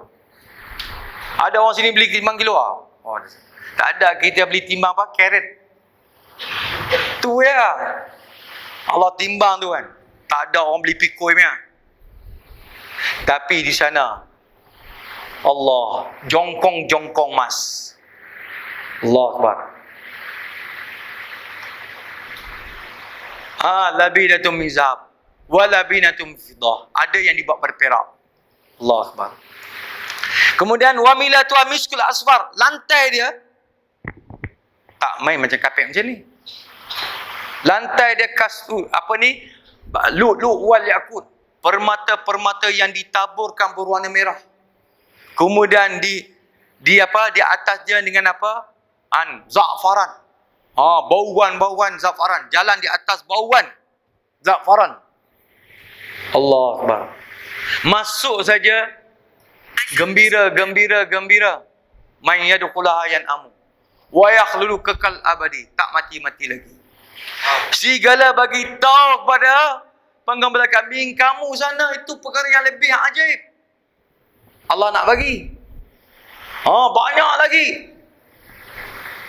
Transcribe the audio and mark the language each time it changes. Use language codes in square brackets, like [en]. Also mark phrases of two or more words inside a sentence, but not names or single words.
[ms] Ada orang sini beli timbang kilo ah? Tak ada, kita beli timbang apa? Karat. Tu ya. Allah timbang tu kan. Tak ada orang beli pikul punya. Tapi di sana Allah jongkong emas. [ar] الله أكبر. لبنة من ذهب ولبنة فضة. [ms] Ada yang dibuat pada perak. [ar] الله أكبر. [ms] Kemudian [ar] وملاط مسك أصفر. [ms] Lantai dia tak main macam kapet macam ni. Lantai dia [ar] لؤلؤ والياقوت. [ms] Permata-permata yang ditaburkan berwarna merah. Kemudian di atas dia dengan apa? Za'faran. Bauan za'faran. Jalan di atas bauan za'faran. [ar] الله أكبر. [ms] Masuk saja gembira. [ar] من يدخلها ينعم ويخلد [ms] kekal abadi. Tak mati-mati lagi. Serigala bagi tahu kepada penggembala kambing, kamu sana itu perkara yang lebih ajaib. Allah nak bagi. Banyak lagi.